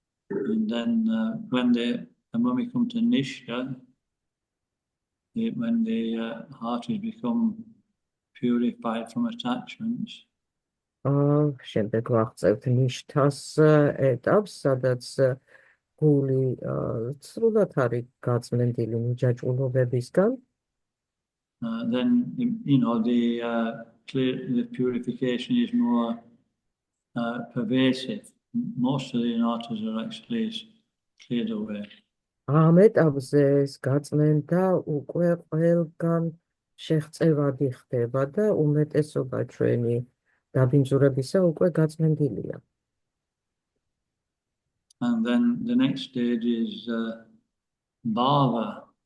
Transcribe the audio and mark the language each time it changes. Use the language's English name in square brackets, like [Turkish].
[English] And then when we come to Nishta, when the heart has become purified from attachments. [Georgian] შემდეგ ვახცევთ ნიშთას ეტაპს, სადაც გული სრულად არის გაწმენდილი მიჯაჭვულობებისგან. [English] Then the purification is more pervasive. Most of the anatas are actually cleared away. [Georgian] ამ ეტაპზე ეს გაწმენდა უკვე ყველგან შეღწევადი ხდება და უმეტესობა ჩვენი დაბინძურებისა უკვე გაწმენდილია. [English] And then the next stage is bhava.